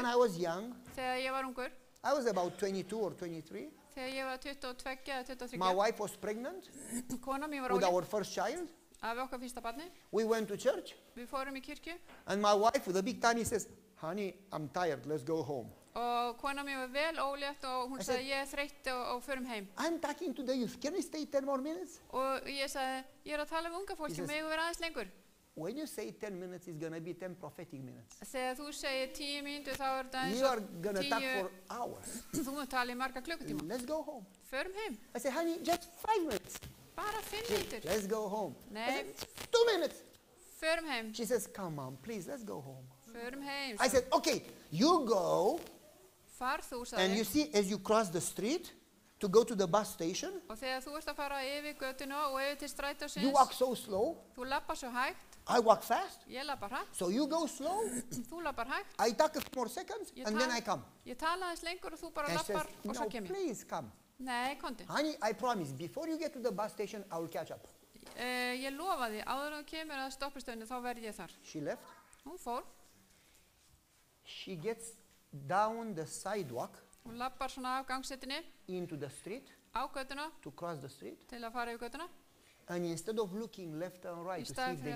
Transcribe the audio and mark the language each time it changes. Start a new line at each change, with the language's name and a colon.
English: when I was young,
Icelandic: þegar ég var ungur,
English: I was about 22 or 23.
Icelandic: þegar ég var 22 eða 23,
English: My wife was pregnant
Icelandic: kona mín var
English: with
Icelandic: ólétt
English: our first child.
Icelandic: af okkar fyrsta barni.
English: We went to church,
Icelandic: Við fórum í kirkju
English: and my wife, with a big tummy, says, honey, I'm tired, let's go home.
Icelandic: og kona mín var vel ólétt og hún
English: I said-
Icelandic: sagði ég er þreytt og förum heim.
English: I'm talking to the youth. Can we stay 10 more minutes?
Icelandic: Og ég sagði, ég er að tala um unga
English: He
Icelandic: fólki,
English: says-
Icelandic: megum vera aðeins lengur.
English: When you say 10 minutes, it's going to be 10 prophetic minutes.
Icelandic: Þegar þú segir 10 mínútur þá er þetta eins
English: You are
Icelandic: og
English: going to talk
Icelandic: 10,
English: for hours.
Icelandic: þú mun tala í marga klukkutíma.
English: Let's go home.
Icelandic: Förum heim,
English: I said, honey, just 5 minutes.
Icelandic: bara 5 mínútur.
English: Let's go home. I
Icelandic: Nei.
English: said, 2 minutes.
Icelandic: Förum heim,
English: She says, come on, please, let's go home.
Icelandic: förum heim.
English: I said, okay, you go,
Icelandic: Far þú,
English: and
Icelandic: sagði
English: you
Icelandic: ég.
English: see, as you cross the street to go to the bus station,
Icelandic: Og þegar þú ert að fara yfir götuna og yfir til
English: you
Icelandic: strætósins,
English: walk so slow,
Icelandic: þú lappar svo hægt,
English: I walk fast.
Icelandic: ég lappar hægt,
English: So you go slow,
Icelandic: þú lappar hægt,
English: I talk a few more seconds,
Icelandic: Ég
English: and then
Icelandic: tala-
English: I come.
Icelandic: ég tala aðeins lengur og þú bara
English: And she says,
Icelandic: lappar og
English: no,
Icelandic: svo kem ég.
English: please come.
Icelandic: Nei, komdu.
English: Honey, I promise, before you get to the bus station, I will catch up.
Icelandic: Ég lofa því, áður en þú kemur að stoppustöðinu þá verð ég þar.
English: She left.
Icelandic: Hún fór,
English: She gets down the sidewalk
Icelandic: hún lappar svona af gangsetinni
English: into the street
Icelandic: á götuna
English: to cross the street.
Icelandic: til að fara yfir götuna.
English: And instead of looking left and right to see if there